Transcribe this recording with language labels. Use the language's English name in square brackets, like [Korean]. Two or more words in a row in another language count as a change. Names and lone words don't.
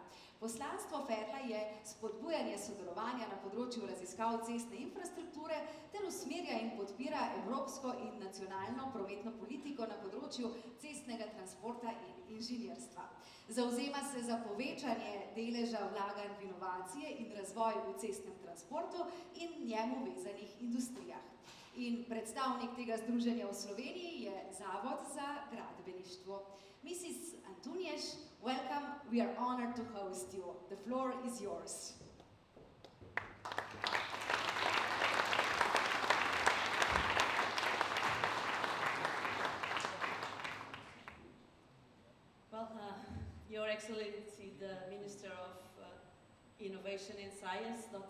[Slovenian] Poslanstvo FERLA je spodbujanje sodelovanja na področju raziskav cestne infrastrukture ter usmerja in podpira evropsko in nacionalno prometno politiko na področju cestnega transporta in inženirstva. Zavzema se za povečanje deleža vlaganj v inovacije in razvoj v cestnem transportu in njemu vezanih industrijah. In predstavnik tega združenja v Sloveniji je Zavod za gradbeništvo. [English] Mrs. Antunes, welcome. We are honored to host you. The floor is yours. Well, Your Excellency, the Minister of Innovation and Science, Dr.